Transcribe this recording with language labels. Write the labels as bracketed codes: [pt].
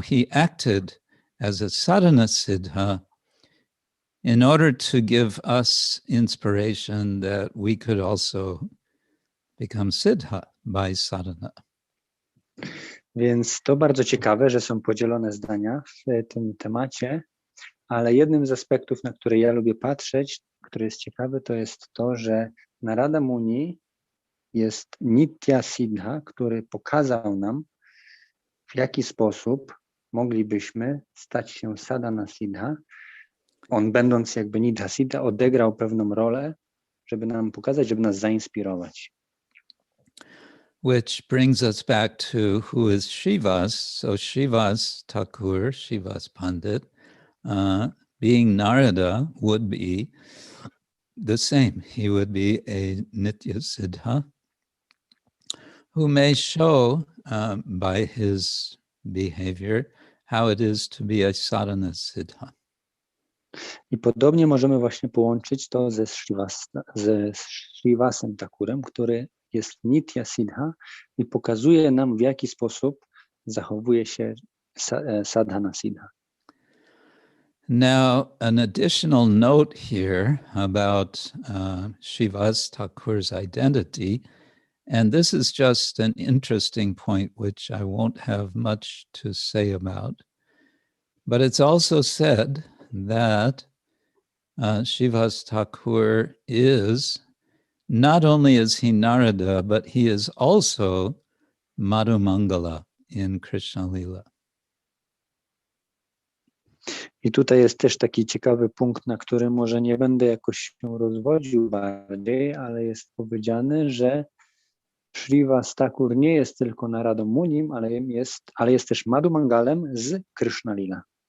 [en] acted as a sadhana siddha in order to give us inspiration that we could also become siddha by sadhana. [pl] Więc to bardzo ciekawe, że są podzielone zdania w tym temacie, ale jednym z aspektów, na które ja lubię patrzeć, który jest ciekawy, to jest to, że Narada Muni jest Nitya Siddha, który pokazał nam, w jaki sposób moglibyśmy stać się Sadhana Siddha. On, będąc jakby Nitya Siddha, odegrał pewną rolę, żeby nam pokazać, żeby nas zainspirować. [en] Which brings us back to who is Srivas. So Srivas Thakur, Srivas Pandit, being Narada would be the same. He would be a Nitya Siddha who may show by his behavior how it is to be a sadhana siddha. [pl] I podobnie możemy właśnie połączyć to ze Srivasem Thakurem, który jest Nitya Siddha i pokazuje nam, w jaki sposób zachowuje się Sadhana Siddha. [en] Now, an additional note here about Srivas Thakur's identity, and this is just an interesting point which I won't have much to say about, but it's also said that Srivas Thakur is, not only is he Narada, but he is also Madhumangala in Krishna Lila. [pl] I tutaj jest też taki ciekawy punkt, na który może nie będę jakoś się rozwodził bardziej, ale jest powiedziane, że Srivas Thakur nie jest tylko Naradą Munim, ale jest też Madhumangalem z Krishna Lila.